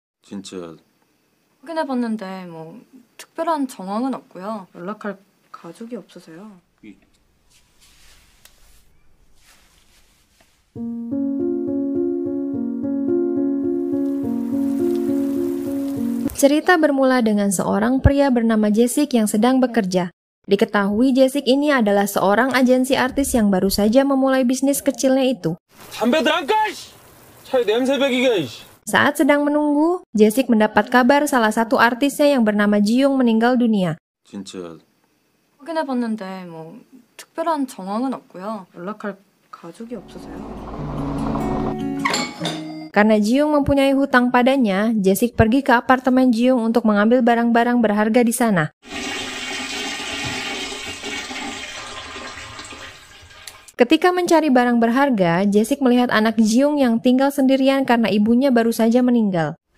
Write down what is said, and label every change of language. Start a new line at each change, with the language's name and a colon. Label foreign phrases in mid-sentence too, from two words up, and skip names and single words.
Korean: 진짜 확인해봤는데 뭐 특별한 정황은 없고요. 연락할 가족이 없어서요.
Indonesian: Cerita bermula dengan seorang pria bernama Jessic yang sedang bekerja. Diketahui Jessic ini adalah seorang agensi artis yang baru saja memulai bisnis kecilnya itu. Saat sedang menunggu, Jessic mendapat kabar salah satu artisnya yang bernama Jiung meninggal dunia.
Korean: 진짜 확인해봤는데 뭐 특별한 정황은 없고요. 연락할 가족이 없어서요.
Indonesian: Karena Jiung mempunyai hutang padanya, Jessic pergi ke apartemen Jiung untuk mengambil barang-barang berharga di sana. Ketika mencari barang berharga, Jessic melihat anak Jiung yang tinggal sendirian karena ibunya baru saja meninggal.